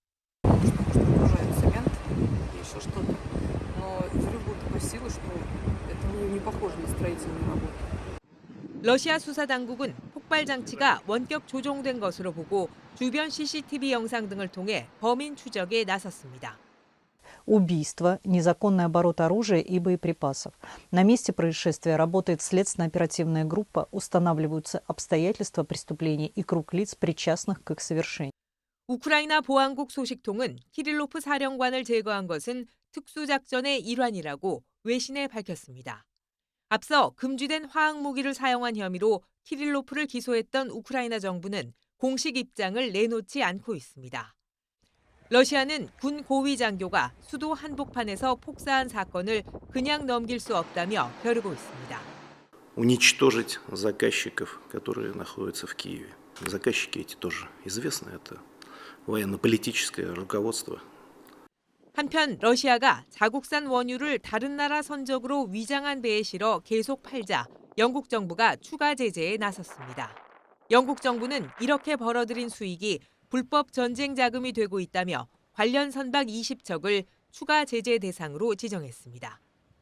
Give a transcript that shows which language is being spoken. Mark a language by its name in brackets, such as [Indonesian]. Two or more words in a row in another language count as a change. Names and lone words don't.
[Korean] 러시아 수사당국은 폭발 장치가 원격 조종된 것으로 보고 주변 CCTV 영상 등을 통해 범인 추적에 나섰습니다. [Russian] Убийство, незаконный оборот оружия и боеприпасов. На месте происшествия работает следственно-оперативная группа, устанавливаются обстоятельства преступления и круг лиц, причастных к их совершению. [Korean] 우크라이나 보안국 소식통은 키릴로프 사령관을 제거한 것은 특수작전의 일환이라고 외신에 밝혔습니다. 앞서 금지된 화학무기를 사용한 혐의로 키릴로프를 기소했던 우크라이나 정부는 공식 입장을 내놓지 않고 있습니다. 러시아는 군 고위 장교가 수도 한복판에서 폭사한 사건을 그냥 넘길 수 없다며 벼르고 있습니다. [Russian] Уничтожить заказчиков, которые находятся в Киеве. Заказчики эти тоже известны, это военно-политическое руководство. [Korean] 한편 러시아가 자국산 원유를 다른 나라 선적으로 위장한 배에 실어 계속 팔자 영국 정부가 추가 제재에 나섰습니다. 영국 정부는 이렇게 벌어들인 수익이 불법 전쟁 자금이 되고 있다며 관련 선박 20척을 추가 제재 대상으로 지정했습니다.